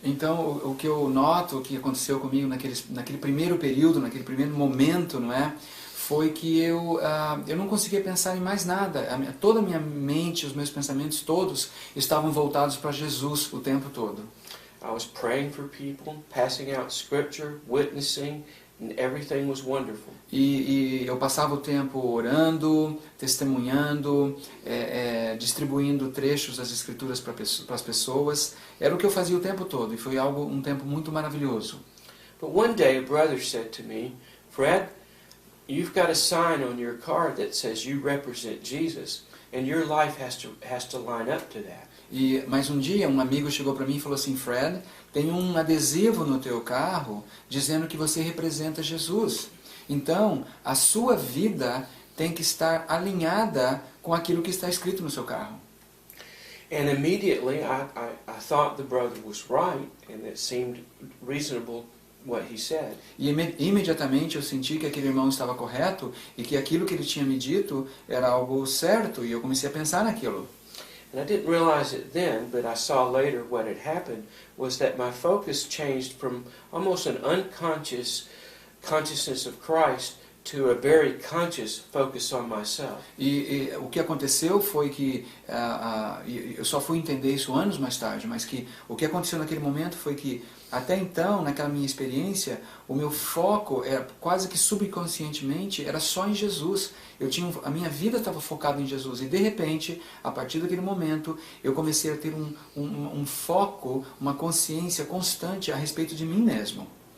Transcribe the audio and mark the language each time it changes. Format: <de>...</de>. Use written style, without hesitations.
<pt>Então o que eu noto, o que aconteceu comigo naquele primeiro período, naquele primeiro momento, não é, foi que eu não conseguia pensar em mais nada. Toda a minha mente, os meus pensamentos todos estavam voltados para Jesus o tempo todo.</pt> <en>I was praying for people, passing out scripture, witnessing, and everything was wonderful.</en> <pt>E eu passava o tempo orando, testemunhando, distribuindo trechos das Escrituras para as pessoas. Era o que eu fazia o tempo todo, e foi um tempo muito maravilhoso.</pt> <en>But one day a brother said to me, Fred, you've got a sign on your car that says you represent Jesus, and your life has to line up to that.</en> <pt>Mas um dia um amigo chegou para mim e falou assim, Fred, tem um adesivo no teu carro dizendo que você representa Jesus. Então, a sua vida tem que estar alinhada com aquilo que está escrito no seu carro.</pt> <en>And immediately I thought the brother was right, and it seemed reasonable what he said.</en> <pt>E imediatamente eu senti que aquele irmão estava correto e que aquilo que ele tinha me dito era algo certo, e eu comecei a pensar naquilo.</pt> <en>And I didn't realize it then, but I saw later what had happened was that my focus changed from almost an unconscious consciousness of Christ to a very conscious focus on myself.</en> <pt>E o que aconteceu foi que, eu só fui entender isso anos mais tarde, mas que o que aconteceu naquele momento foi que, até então, naquela minha experiência, o meu foco, era quase que subconscientemente, era só em Jesus. A minha vida estava focada em Jesus, e de repente, a partir daquele momento, eu comecei a ter um foco, uma consciência constante a respeito de mim mesmo.</pt>